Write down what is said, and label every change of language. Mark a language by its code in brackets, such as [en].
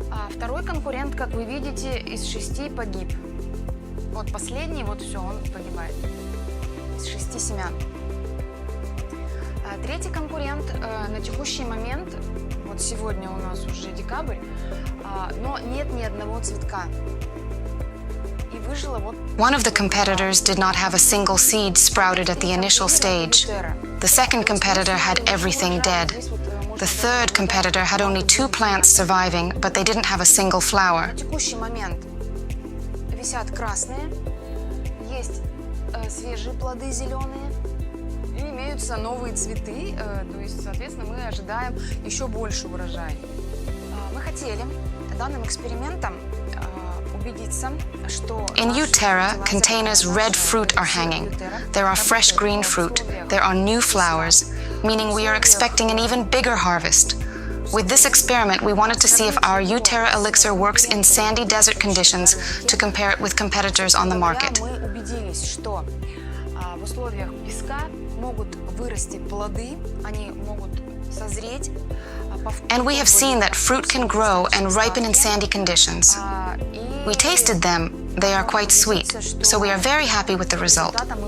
[ru] Второй конкурент, как вы видите, из 6 погиб. Вот последний, вот все, он погибает. Из 6 семян. Третий конкурент на текущий момент, вот сегодня у нас уже декабрь, но нет ни одного цветка. И выжило вот... [en] One of the competitors did not have a single seed sprouted at the initial stage. The second competitor had everything dead. The third competitor had only 2 plants surviving, but they didn't have a single flower. [ru] На текущий момент висят красные, есть свежие плоды зеленые и имеются новые цветы, то есть, соответственно, мы ожидаем еще больше урожая. Мы хотели данным экспериментом убедиться, что [en] in uTerra, containers red fruit are hanging. There are fresh green fruit. There are new flowers, meaning we are expecting an even bigger harvest. With this experiment, we wanted to see if our uTerra elixir works in sandy desert conditions to compare it with competitors on the market. [ru] Мы убедились, что в условиях песка могут вырасти плоды, они могут созреть. [en] And we have seen that fruit can grow and ripen in sandy conditions. We tasted them. They are quite sweet, so we are very happy with the result.